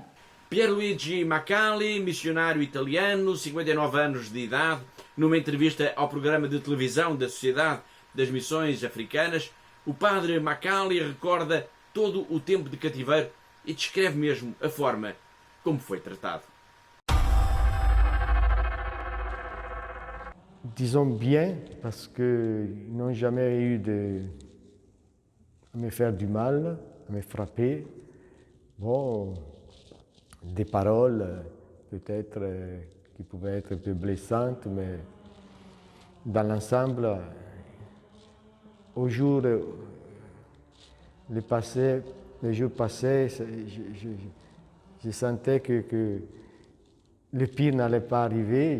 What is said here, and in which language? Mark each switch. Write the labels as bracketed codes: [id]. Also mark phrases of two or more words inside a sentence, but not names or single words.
[pt] Pierluigi Macali, missionário italiano, 59 anos de idade, numa entrevista ao programa de televisão da Sociedade das Missões Africanas, o padre Macali recorda todo o tempo de cativeiro e descreve mesmo a forma como foi tratado. [fr] Disons bien, parce qu'ils n'ont jamais eu à me faire du mal, à me frapper. Bon, des paroles peut-être qui pouvaient être un peu blessantes, mais dans l'ensemble, au jour, les jours passés, je sentais que le pire n'allait pas arriver.